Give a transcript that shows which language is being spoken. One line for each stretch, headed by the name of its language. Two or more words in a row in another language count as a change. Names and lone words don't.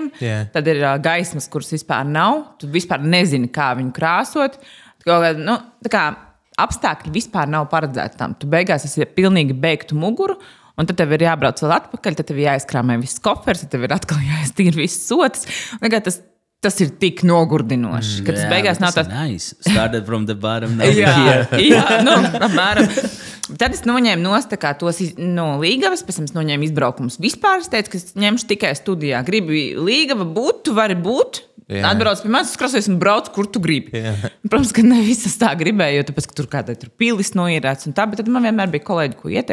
Latvian: Tad ir gaismas, kuras vispār nav. Tu vispār nezini, kā viņu krāsot. Tā kā apstākļi vispār nav paredzēti tam. Tu beigās esi pilnīgi beigtu muguru, un tad tev ir jābrauc vēl atpakaļ, tad tev ir jāizkrāmē viss kofers, tad tev ir atkal jāiztīra viss sotis. Tas ir tik nogurdinoši, ka tas beigās nav tāds nice.
English: Started from the bottom.
Latvian: Apmēram. Tad es noņēmu nost tos no Līgavas, pēc tam es noņēmu izbraukumus vispār. Es teicu, ka es ņemšu tikai studijā. Gribi Līgava būt, tu vari būt. Atbrauc pie manis, krasies un brauc, kur tu gribi. Protams, ka ne visas tā gribēju, jo tāpēc, ka tur kādai tur pilis noierēts un tā, bet tad man vienmēr bija kolēģi, ko ieteikt.